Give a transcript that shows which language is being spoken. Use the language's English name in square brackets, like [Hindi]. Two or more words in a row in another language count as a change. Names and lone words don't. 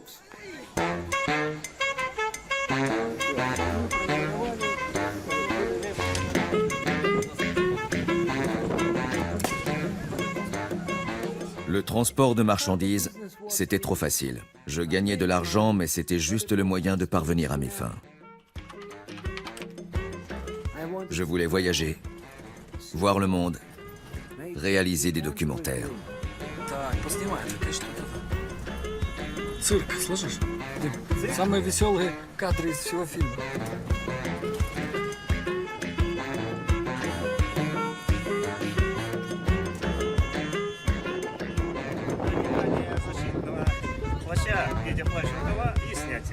[French] Le transport de marchandises, c'était trop facile. Je gagnais de l'argent, mais c'était juste le moyen de parvenir à mes fins. Je voulais voyager, voir le monde, réaliser des documentaires. [Russian] Цирк, слышишь? Самые веселые кадры из всего фильма. Где плащ рукава и снятие.